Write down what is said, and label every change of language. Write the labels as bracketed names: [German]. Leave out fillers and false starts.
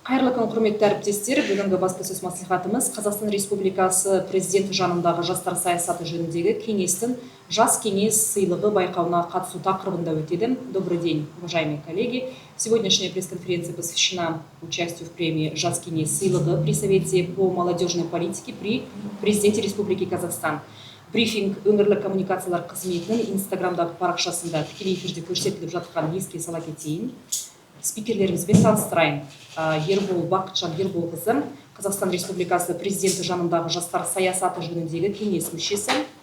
[Kazakh] Қайырлы күн, құрметті әріптестер. Бүгінгі баспасөз мәслихатымыз Қазақстан Республикасы президенті жанындағы жастар саясаты жөніндегі кеңестің жас кеңес сыйлығы байқауына қатысу тақырыбында өтеді. [Russian] Добрый день, уважаемые коллеги. Сегодняшняя пресс-конференция посвящена участию в премии «Жас кеңес сыйлығы» при Совете по молодежной политике при президенте Республики Казахстан. [Kazakh] Брифинг өңірлік коммуникациялар қызметінің инстаграмдағы парақшасында тікелей эфирде көрсетіліп жатқан еске сала кетейін. Спикерлерімізбен таныстырайын. Ербол Бақытжан Ерболқызы, Қазақстан Республикасы президенті жанындағы жастар саясаты жөніндегі кеңес мүшесі.